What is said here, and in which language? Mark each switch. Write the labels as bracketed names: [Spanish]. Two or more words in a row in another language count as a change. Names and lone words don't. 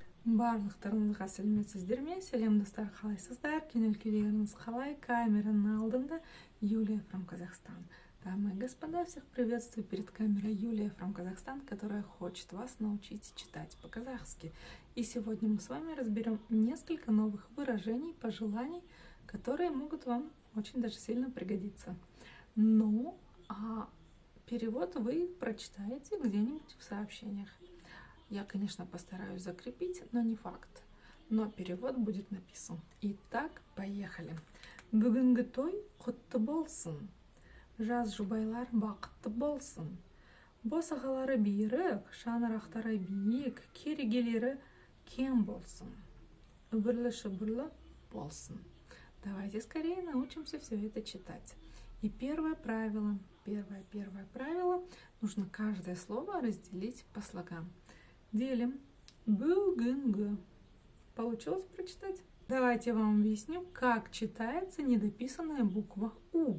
[Kazakh] Барлықтарыңызға сәлеметсіздер ме? Сәлем достар, қалайсыздар? Көңіл күйлеріңіз қалай? Камераның алдында Юлия from Казахстан. [Russian] Дамы и господа, всех приветствую перед камерой Юлия from Казахстан, которая хочет вас научить читать по-казахски. И сегодня мы с вами разберем несколько новых выражений, пожеланий, которые могут вам очень даже сильно пригодиться. Ну, а перевод вы прочитаете где-нибудь в сообщениях. Я, конечно, постараюсь закрепить, но не факт. Но перевод будет написан. Итак, поехали. [Kazakh] Бүгінгі той құтты болсын. Жаз жұбайлар бақытты болсын. Босағалары бейірік, шаңырақтары биік, керегелері кем болсын. Үбірлі-шүбірлі болсын. [Russian] Давайте скорее научимся все это читать. И первое правило, нужно каждое слово разделить по слогам. Делим. Бүгінгі. Получилось прочитать? Давайте я вам объясню, как читается недописанная буква У.